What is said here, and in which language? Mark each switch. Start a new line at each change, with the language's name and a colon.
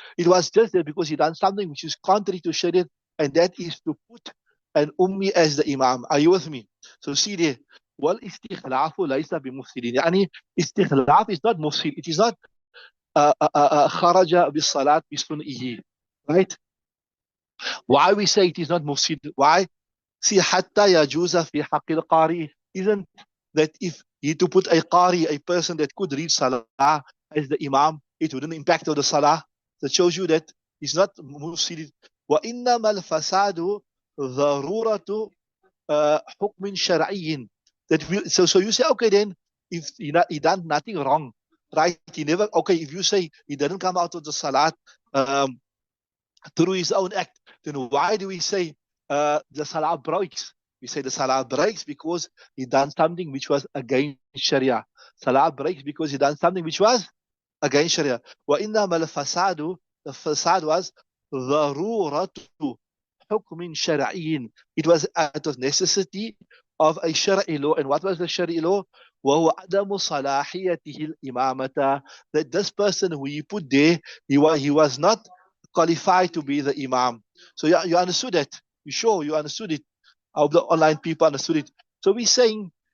English: It was just there because he done something which is contrary to shariat, and that is to put an ummi as the imam. Are you with me? So see there.
Arabic: والإستخلاف ليس بمفسد.
English: يعني استخلاف is not mufsid. It is not
Arabic: خرج بالصلاة بصنعه,
English: right? Why we say it is not mufsid? Why?
Arabic: See, حتى يجوز في حق القارئ.
English: Isn't that if he to put a qari, a person that could read salah as the imam, it wouldn't impact on the salah? That shows you that it's not mufsid.
Arabic: وإنما الفساد ضرورة حكم شرعي.
English: That so you say, okay, then if he done nothing wrong, right? He never, okay, if you say he didn't come out of the salat through his own act, then why do we say the salah breaks? We say the salah breaks because he done something which was against Sharia. Salah breaks because he done something which was against Sharia.
Arabic: وَإِنَّمَا الْفَسَادُ,
English: the fasad was
Arabic: ضَرُورَةُ حُكْمٍ شَرْعِيٍّ.
English: It was out of necessity of a Shari'i law. And what was the Shari'i law?
Arabic: وَهُوَ عَدَمُ صَلَاحِيَتِهِ الْإِمَامَةَ.
English: That this person who he put there, he was not qualified to be the imam. So you understood that? You sure you understood it? I hope the online people understood it. So we're saying